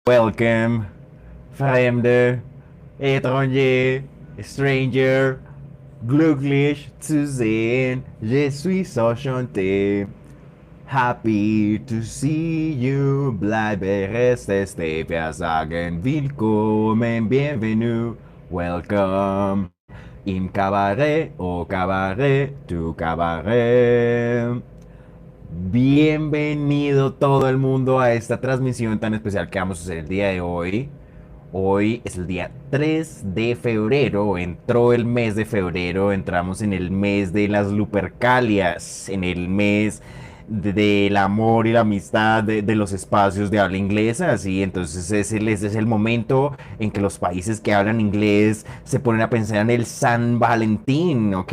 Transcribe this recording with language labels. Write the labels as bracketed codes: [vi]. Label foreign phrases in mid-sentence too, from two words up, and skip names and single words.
[en] Welcome, [de] Fremde, étranger, stranger, glücklich zu sehen, [fr] je suis enchanté. [en] Happy to see you, [de] bleibe reste, wir sagen willkommen, bienvenue, welcome. Im cabaret, [fr] au cabaret, tu cabaret. [es] Bienvenido todo el mundo a esta transmisión tan especial que vamos a hacer el día de hoy. Hoy es el día 3 de febrero, entró el mes de febrero, entramos en el mes de las Lupercalias, en el mes del amor y la amistad de los espacios de habla inglesa, así entonces es el momento en que los países que hablan inglés se ponen a pensar en el San Valentín, ¿ok?